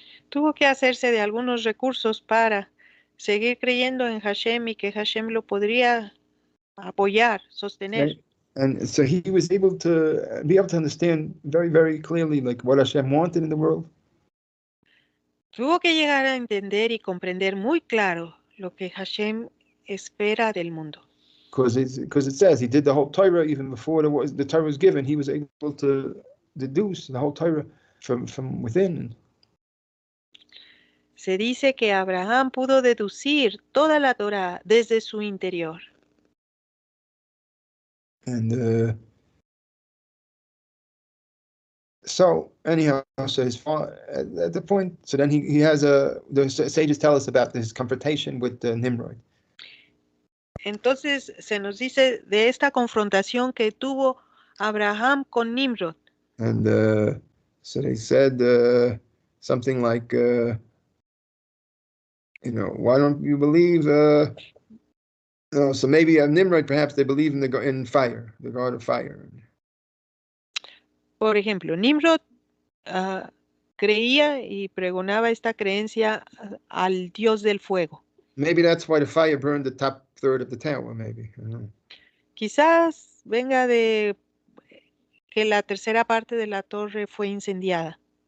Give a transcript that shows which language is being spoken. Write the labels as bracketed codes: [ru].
[es] Tuvo que hacerse de algunos recursos para seguir creyendo en Hashem y que Hashem lo podría apoyar, sostener. [en] Okay. And so he was able to be able to understand very, very clearly like what Hashem wanted in the world. [es] Tuvo que llegar a entender y comprender muy claro lo que Hashem espera del mundo. [en] Because it says he did the whole Torah even before the Torah was given. He was able to deduce the whole Torah from within. [es] Se dice que Abraham pudo deducir toda la Torah desde su interior. [en] And so anyhow, so his father, at the point, so then he has the sages tell us about his confrontation with Nimrod. [es] Entonces se nos dice de esta confrontación que tuvo Abraham con Nimrod. [en] And so they said something like, why don't you believe? So maybe Nimrod, perhaps they believe in fire, the God of fire. [es] Por ejemplo, Nimrod creía y pregonaba esta creencia al Dios del fuego. [en] Maybe that's why the fire burned the top third of the tower, maybe. [es] Quizás venga de que la tercera parte de la torre fue incendiada.